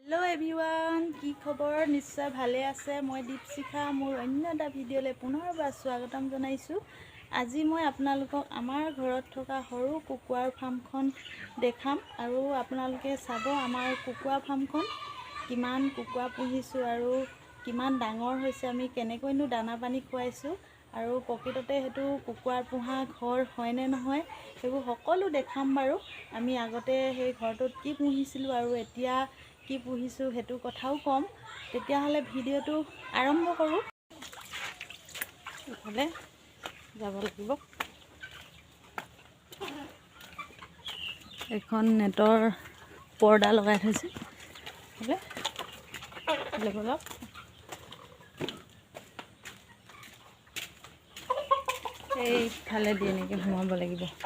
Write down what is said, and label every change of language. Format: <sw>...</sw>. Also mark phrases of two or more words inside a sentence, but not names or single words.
<en>hello everyone</en> <as>কি খবৰ নিশ্চয় ভালে আছে মই দীপশিখা মোৰ অন্য এটা ভিডিঅ'লৈ পুনৰবাৰ স্বাগতম জনাইছো। আজি মই আপোনালোকক আমাৰ ঘৰত থকা সৰু কুকুৰাৰ ফাৰ্মখন দেখাম আৰু আপোনালোকে চাব আমাৰ কুকুৰা ফাৰ্মখন কিমান কুকুৰা পুহিছো আৰু কিমান ডাঙৰ হৈছে আমি কেনেকৈনো দানা পানী খুৱাইছো আৰু প্ৰকৃততে হেতু কুকুৰাৰ পোহা ঘৰ হয়নে নহয় হেবু সকলো দেখাম বাৰু। আমি আগতে হে ঘৰটোত কি পুহিছিলো আৰু এতিয়া কি পুহিছো হেতু কথাও কম। তেতিয়া হ'লে ভিডিঅ'টো আৰম্ভ কৰোঁ। इफाले যাব লাগিব এখন নেটৰ পৰ্দা লগাই থৈছে হলে অলপ এই ফালে দিয়ে নেকি সোমাব লাগিব।</as>